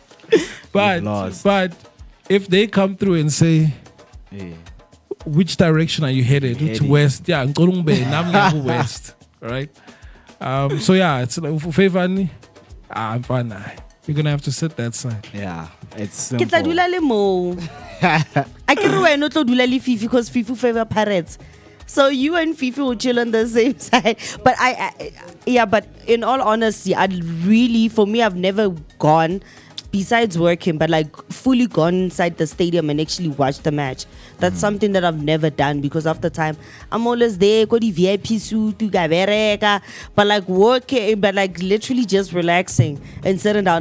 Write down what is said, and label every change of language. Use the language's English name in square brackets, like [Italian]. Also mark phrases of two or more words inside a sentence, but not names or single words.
[English] But if they come through and say, which direction are you headed? To west. Yeah, Ngolungbe, west. Right? So yeah, it's like Fevani. I'm fine. You're gonna have to sit that side. yeah, it's [Northern Sotho] Ke tla [English] simple. [Northern Sotho] dula le mo. [English] I can [Northern Sotho] wena o tlo dula le Fifi [English] because Fifi favor Pirates. So you and Fifi will chill on the same side. But but in all honesty, for me, I've never gone, besides working, but like fully gone inside the stadium and actually watched the match. That's something that I've never done because of the time I'm always there, go the VIP suit, but like working, but like literally just relaxing and sitting down.